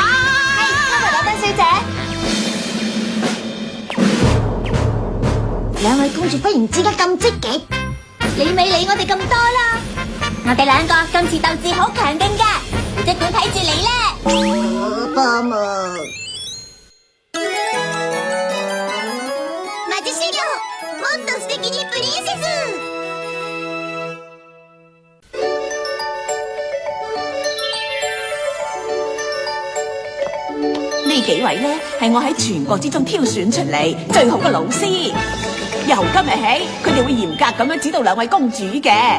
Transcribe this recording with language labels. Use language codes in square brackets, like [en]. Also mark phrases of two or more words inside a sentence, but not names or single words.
[yue] 卡梅羅多小姐，兩位公主忽然之間咁積極，你咪理我哋咁多啦。我哋兩個今次鬥志好強勁噶，即管睇住你啦。幫忙。 [ja] マジシリオ、もっと素敵にプリンセス。 [yue] 呢幾位呢，係我喺全國之中挑選出嚟最好嘅老師。由今日起，佢哋會嚴格咁樣指導兩位公主嘅。